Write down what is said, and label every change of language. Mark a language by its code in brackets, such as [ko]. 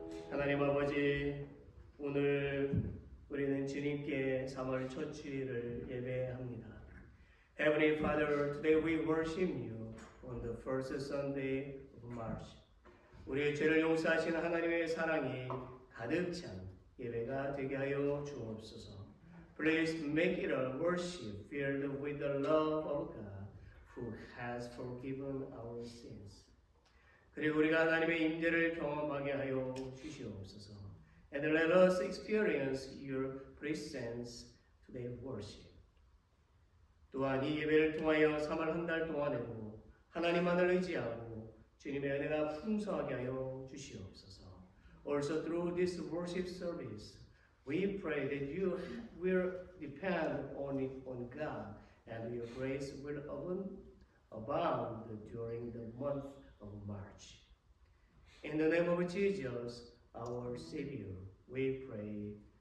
[ko] 하나님 아버지, 오늘 우리는 주님께 3월 첫 주일을 예배합니다. [en] Heavenly Father, today we worship you on the first Sunday of March. [ko] 우리의 죄를 용서하신 하나님의 사랑이 가득 찬 예배가 되게 하여 주옵소서. [en] Please make it a worship filled with the love of God who has forgiven our sins. [ko] 그리고 우리가 하나님의 임재를 경험하게 하여 주시옵소서. [en] And let us experience your presence today worship. [ko] 또한 이 예배를 통하여 3월 한 달 동안에도 하나님만을 의지하고 주님의 은혜가 풍성하게 하여 주시옵소서. [en] Also through this worship service, we pray that you will depend only on God and your grace will abound during the month of March. In the name of Jesus, our Savior, we pray.